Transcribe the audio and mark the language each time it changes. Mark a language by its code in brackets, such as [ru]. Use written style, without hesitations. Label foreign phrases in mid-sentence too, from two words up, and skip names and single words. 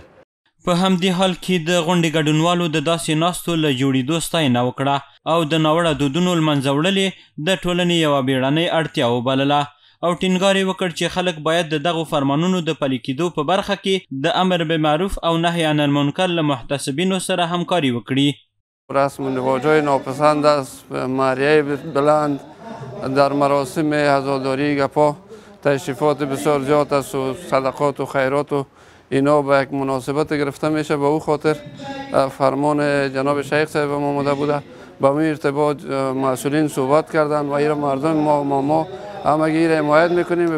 [ps] په همدې حال کې د غونډې ګډونوالو د داسې ناستو له جوړېدو ستاینه وکړه او د ناوړه دودونو لمنځه وړل د ټولنې یوه بیړنۍ اړتیا وبلله او ټینګار یې وکړ چې خلک باید د دغو فرمانونو د پلي کېدو په برخه کې د [ar] امر بالمعروف [ps] او [ar] نهی عن المنکر [ps] له محتسبینو سره همکاري وکړي. [fa] رسم و رواج‌های ناپسند است، مریه بلند در مراسم عزاداری گپا، تشریفات بسیار زیاد است و صدقات و خیرات و اینا به یک مناسبت گرفته میشه. به او خاطر فرمان جناب شیخ صاحب ما آمده بوده، با این ارتباط مسئولین صحبت کردن و این مردم ما همگی را حمایت میکنیم.